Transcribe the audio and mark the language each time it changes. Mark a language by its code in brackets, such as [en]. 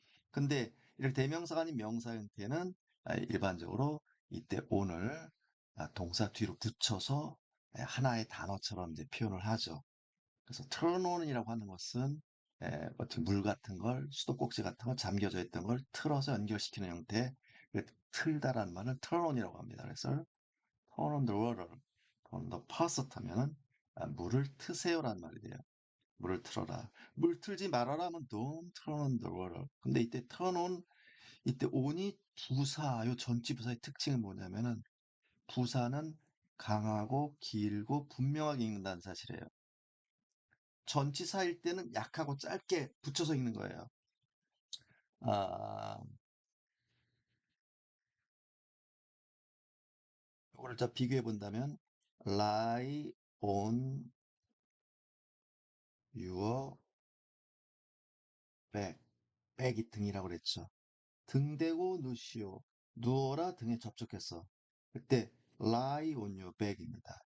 [ko] 근데 이렇게 대명사가 아닌 명사 형태는 일반적으로 이때 오늘 동사 뒤로 붙여서 하나의 단어처럼 이제 표현을 하죠. 그래서 turn on이라고 하는 것은 어떤 물 같은 걸, 수도꼭지 같은 걸 잠겨져 있던 걸 틀어서 연결시키는 형태, 틀다라는 말을 turn on이라고 합니다. [en] 그래서 turn on the water, turn on the faucet [ko] 하면은 물을 트세요라는 말이 돼요. 물을 틀어라. 물 틀지 말아라 하면 [en] don't turn on the water. [ko] 근데 이때 turn on, 이때 on이 부사, 요 전치부사의 특징은 뭐냐면은 부사는 강하고 길고 분명하게 읽는다는 사실이에요. 전치사일 때는 약하고 짧게 붙여서 읽는 거예요. 아, 이거를 자 비교해 본다면 [en] lie on your back. [ko] back이 등이라고 그랬죠. 등 대고 누시오. 누워라 등에 접촉했어. [en] 그때 lie on your back입니다.